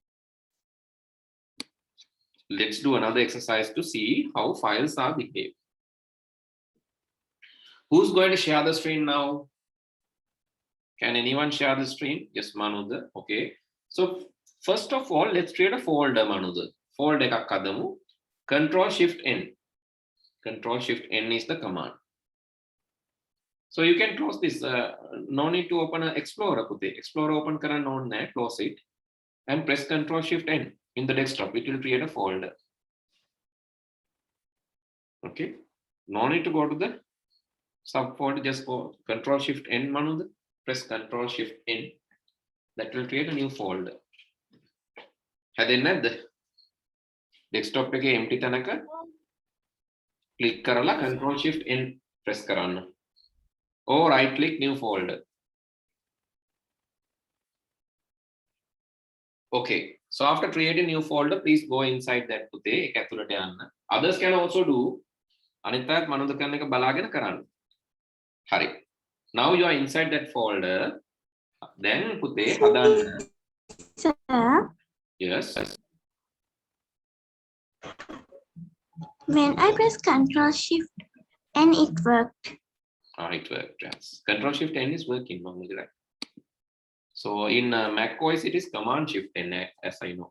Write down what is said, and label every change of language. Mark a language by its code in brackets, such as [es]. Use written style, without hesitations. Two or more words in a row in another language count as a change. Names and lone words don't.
[en] Let's do another exercise to see how files are behaving. Who's going to share the screen now? Can anyone share the screen? Yes, Manudha. Okay. So first of all, let's create a folder, Manudha. [si] Folder එකක් හදමු. [en] Control Shift N. Control Shift N is the command. So you can close this. No need to open an Explorer. Explorer open [si] කරන්න ඕනේ නැහැ. [en] Close it and press Control Shift N. in the desktop, it will create a folder. Okay, no need to go to the subfolder, just go Control Shift N, Manud, press Control Shift N. That will create a new folder. [si] හැදෙන්නේ නැද්ද? Desktop එකේ empty තැනක click කරලා [en] Control Shift N press [si] කරන්න. [en] Or right click new folder. Okay, so after creating new folder, please go inside that [si] පුතේ ඒක ඇතුළට යන්න. [en] Others can also do. අනිත් අයත් මනෝද කරන එක බලාගෙන කරන්න. [si] හරි. [en] Now you are inside that folder. [si] Then පුතේ හදන්න. [en] Sir, Yes. when I press Control Shift and it worked. It worked. Yes. Control Shift N is working normally, right? So in Mac OS it is Command Shift N, as I know.